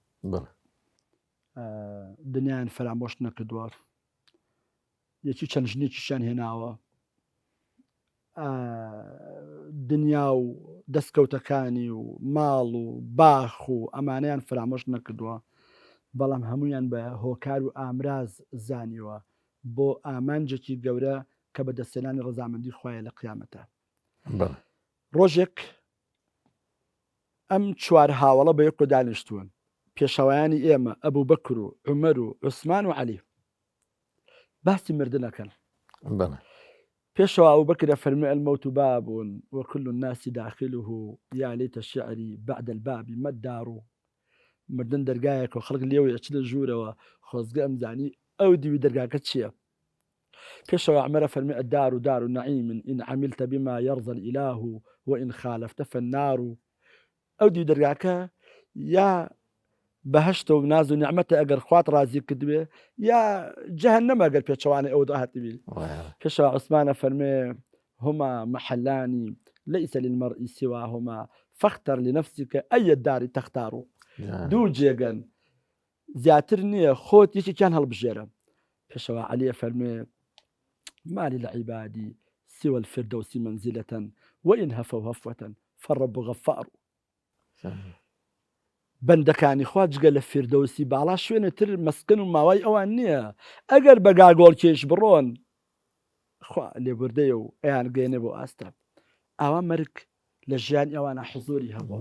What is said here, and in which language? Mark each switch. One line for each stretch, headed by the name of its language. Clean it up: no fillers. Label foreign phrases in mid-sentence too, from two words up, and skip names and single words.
Central Kurdish: دنیایان فەرامۆش نەکردووە یەکی چەند ژنێکیشیان هێناوە دنیا و دەستکەوتەکانی و ماڵ و باخ و ئەمانەیان فرامۆش نەکردووە بەڵام هەمویان بە هۆکار و ئامراز زانیوە بۆ ئامانجێکی گەورە کە بە دەستێنانی ڕەزامەندی خوایە لە قیامەتە ڕۆژێک ئەم چوار هاوڵە بە یەکۆ دانیشتوون پێشەوایانی ئێمە ئەبوو بەکر و عومەر و عوسمان و عەلی باسی مردنەکەن پێشەوە ئەو بەکرە فەرمی
Arabic: المەوت باب وكل الناس داخله يا ليت الشعر بعد الباب ما الدار
Central Kurdish: مردن دەرگایەکە و خەڵک لێوەی ئەچ لە ژوورەوە خۆزگە ئەمزانی ئەو دیوی دەرگاکە چییە پێشەوە عمەرە فەرمی
Arabic: الدار دار نعيم إن عملت بما يرضى الإله وإن خالفت فالنار
Central Kurdish: ئەو دی دەرگاکە یا بەهشتە و ناز و نیعمەتە ئەگەر خوات ڕازی کردوێ یا جەهەنەم ئەگەر پێچەوانە ئەو هاتبی. پێشەوە عوسمانە فەرمێ
Arabic: هما محلان ليس للمرء سواهما فاختر لنفسك أي الدار تختار.
Central Kurdish: دوو جێگەن زیاتر نییە خۆت یەکێکیان هەڵبژێرە. پێشەوە عەلیە فەرمێ
Arabic: ما للعباد سوى الفردوس منزلة وإن هفوا هفوة فالرب غفار.
Central Kurdish: بەندەکانی خوا جگە لە فردەوسی باڵا شوێنەتر مەسکن و ماوای ئەوان نییە. ئەگەر بە گاگۆڵ کێش بڕۆن خوا لێبوردەیە و ئەیان گەێنێ بۆ ئاستە. ئاوا مەرگ لە ژیان ئەوانە حزوری هەبوو.